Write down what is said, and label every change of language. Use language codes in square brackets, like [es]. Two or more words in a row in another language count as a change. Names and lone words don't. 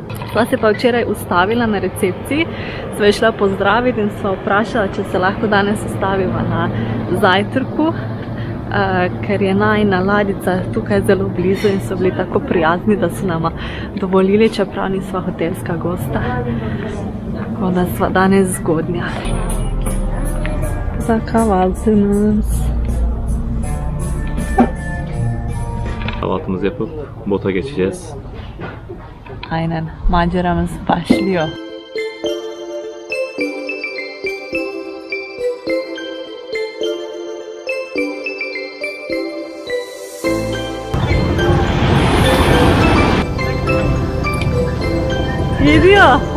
[sl] Sva se pa včeraj ustavila na recepciji, sva je šla pozdraviti in sva vprašala, če se lahko danes ustaviva na zajtrku, ker je najina ladjica tukaj zelo blizu in so bili tako prijazni, da so nama dovolili, čeprav nisva hotelska gosta. Tako da sva danes zgodnja. [tr] Kahvaltı nas. Kahvaltımızı yapıp bota geçeceğiz. Aynen, maceramız başlıyor. Geliyor.